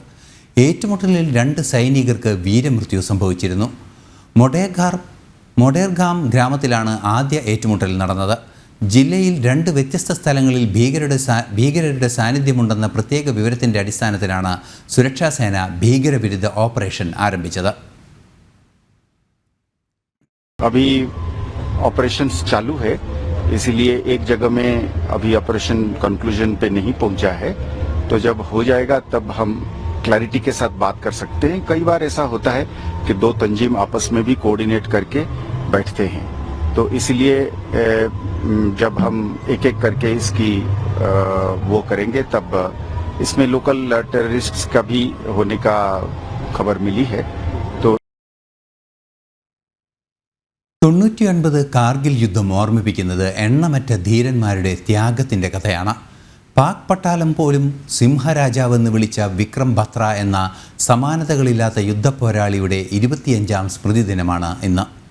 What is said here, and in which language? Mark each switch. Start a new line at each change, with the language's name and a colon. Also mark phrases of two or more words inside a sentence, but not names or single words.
Malayalam: ഏറ്റുമുട്ടലിൽ 2 സൈനികർക്ക് വീരമൃത്യു സംഭവിച്ചിരുന്നു. മൊഡേർഗാം ഗ്രാമത്തിലാണ് ആദ്യ ഏറ്റുമുട്ടൽ നടന്നത്. ജില്ലയിൽ 2 വ്യത്യസ്ത സ്ഥലങ്ങളിൽ ഭീകരരുടെ സാന്നിധ്യമുണ്ടെന്ന പ്രത്യേക വിവരത്തിൻ്റെ അടിസ്ഥാനത്തിലാണ് സുരക്ഷാസേന ഭീകരവിരുദ്ധ ഓപ്പറേഷൻ ആരംഭിച്ചത്.
Hindi: अभी ऑपरेशंस चालू है, इसीलिए एक जगह में अभी
English: operation conclusion
Hindi: पे नहीं पहुंचा है. तो जब हो जाएगा तब हम क्लैरिटी के साथ बात कर सकते हैं. कई बार ऐसा होता है कि 2 तंजीम आपस में भी कोऑर्डिनेट करके बैठते हैं. तो इसलिए जब हम एक एक करके इसकी वो करेंगे तब इसमें
English: local terrorists
Hindi: का भी होने का खबर मिली है.
Malayalam: 99 കാർഗിൽ യുദ്ധം ഓർമ്മിപ്പിക്കുന്നത് എണ്ണമറ്റ ധീരന്മാരുടെ ത്യാഗത്തിൻ്റെ കഥയാണ്. പാക് പട്ടാളം പോലും സിംഹരാജാവെന്ന് വിളിച്ച വിക്രം ബത്ര എന്ന സമാനതകളില്ലാത്ത യുദ്ധപോരാളിയുടെ 25ാം സ്മൃതി ദിനമാണ് ഇന്ന്.